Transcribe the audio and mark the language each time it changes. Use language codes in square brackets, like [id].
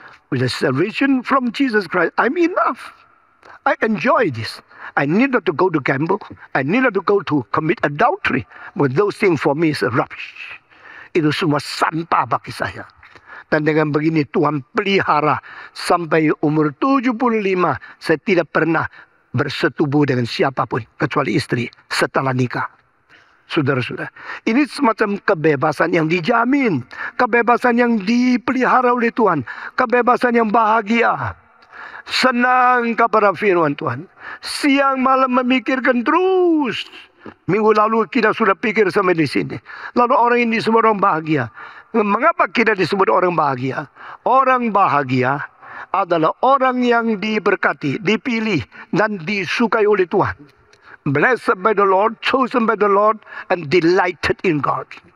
[en] With the salvation from Jesus Christ. I'm enough. I enjoy this. I need not to go to gamble. I need not to go to commit adultery. But those things for me is rubbish. [id] Itu semua sampah bagi saya. Dan dengan begini Tuhan pelihara sampai umur 75. Saya tidak pernah bersetubuh dengan siapapun kecuali istri setelah nikah. Saudara-saudara, ini semacam kebebasan yang dijamin. Kebebasan yang dipelihara oleh Tuhan. Kebebasan yang bahagia. Senang kepada firman Tuhan. Siang malam memikirkan terus. Minggu lalu kita sudah pikir sampai di sini. Lalu orang ini semua orang bahagia. Mengapa kita disebut orang bahagia? Orang bahagia adalah orang yang diberkati, dipilih, dan disukai oleh Tuhan. [en] Blessed by the Lord, chosen by the Lord, and delighted in God.